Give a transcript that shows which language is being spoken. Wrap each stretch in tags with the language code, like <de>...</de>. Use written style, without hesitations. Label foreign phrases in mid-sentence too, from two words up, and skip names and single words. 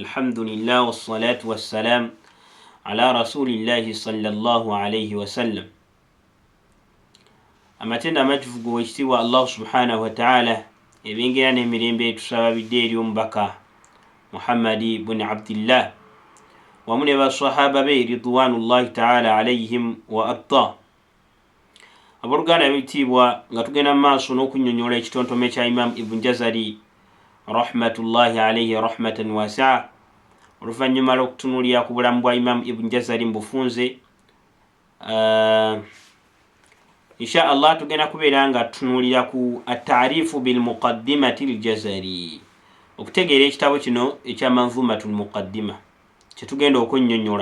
<ar>الحمد لله والصلاة والسلام على رسول الله صلى الله عليه وسلم.</ar> <lg>amatenda amatukuvu ekitiibwa</lg> <ar>الله سبحانه وتعالى</ar> <lg>ebingira n'emirembe tusababidde eri omubaka Muhammadi ibn Abdillah wamu ne basahaba be</lg> <ar>رضوان الله تعالى عليهم وأرضى.</ar> <lg>Aboluganda ebitiibwa nga tugenda mu maaso n'okunnyonnyola ekitontome kya Imam Ibn Jazari</lg> <ar>رحمة الله عليه رحمة واسعة</ar> <lg>oluvannyuma lw'okutunuulira ku bulamu bwa Imam Ibn Jazari mu bufunze.</lg> <ar>إن شاء الله</ar> <lg>tugenda kubeera nga tutunuulira ku</lg> <ar>التعريف بالمقدمة الجزري,</ar> <lg>okutegeera ekitabo kino ekya Manzumatul Muqaddima kye tugenda okunnyonnyola.</lg>